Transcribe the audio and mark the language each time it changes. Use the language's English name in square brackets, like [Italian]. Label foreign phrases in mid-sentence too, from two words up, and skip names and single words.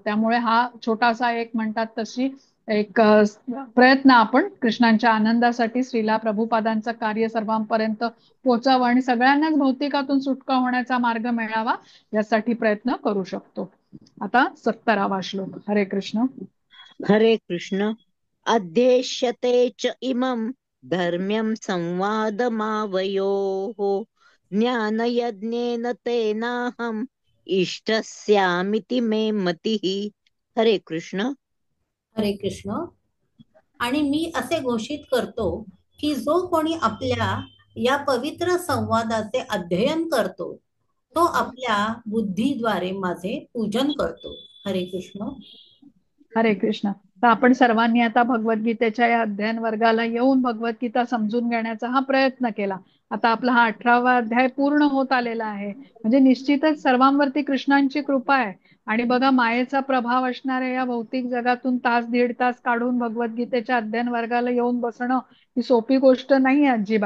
[Marathi] त्यामुळे हा छोटासा एक म्हणतात तशी एक प्रयत्न आपण कृष्णांच्या आनंदासाठी श्रीला प्रभुपादांचं कार्य सर्वांपर्यंत पोहोचावं आणि सगळ्यांनाच भौतिकातून सुटका होण्याचा मार्ग मिळावा यासाठी प्रयत्न करू शकतो. आता 17वा श्लोक. हरे कृष्ण. हरे कृष्ण. [Sanskrit] अध्येष्यते च इमं धर्म्यं संवादमावयोः ज्ञानयज्ञेन तेनाहम् इष्टस्यामिति मे मतिः. हरे कृष्ण. हरे कृष्ण. [Marathi] आणि मी असे घोषित करतो की जो कोणी आपल्या या पवित्र संवादाचे अध्ययन करतो तो आपल्या बुद्धीद्वारे माझे पूजन करतो. हरे कृष्ण. हरे कृष्ण. तर आपण सर्वांनी आता भगवद्गीतेच्या या अध्ययन वर्गाला येऊन भगवद्गीता समजून घेण्याचा हा प्रयत्न केला. आता आपला हा 18वा अध्याय पूर्ण होत आलेला आहे. म्हणजे निश्चितच सर्वांवरती कृष्णांची कृपा आहे. आणि बघा मायेचा प्रभाव असणाऱ्या या भौतिक जगातून तास दीड तास काढून भगवद्गीतेच्या अध्ययन वर्गाला येऊन बसणं ही सोपी गोष्ट नाही अजिबात.